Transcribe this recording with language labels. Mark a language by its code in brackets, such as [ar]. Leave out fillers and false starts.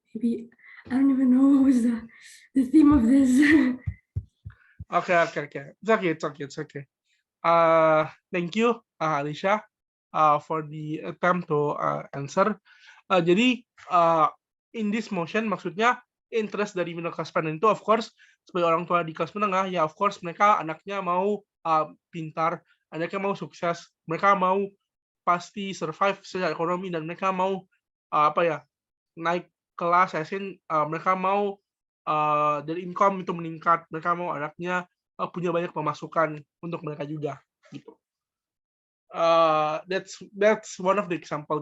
[en] Maybe I don't even know what was the theme of this. Okay. It's okay. Thank you, Alicia, for the attempt to answer. [id] Jadi [en] in this motion [id] maksudnya interest dari middle class parent itu [en] of course [id] sebagai orang tua di kelas menengah ya of course mereka anaknya mau pintar, anaknya mau sukses, mereka mau pasti survive secara ekonomi dan mereka mau naik kelas, mereka mau dari income itu meningkat, mereka mau anaknya punya banyak pemasukan untuk mereka juga gitu. [en] That's one of the example.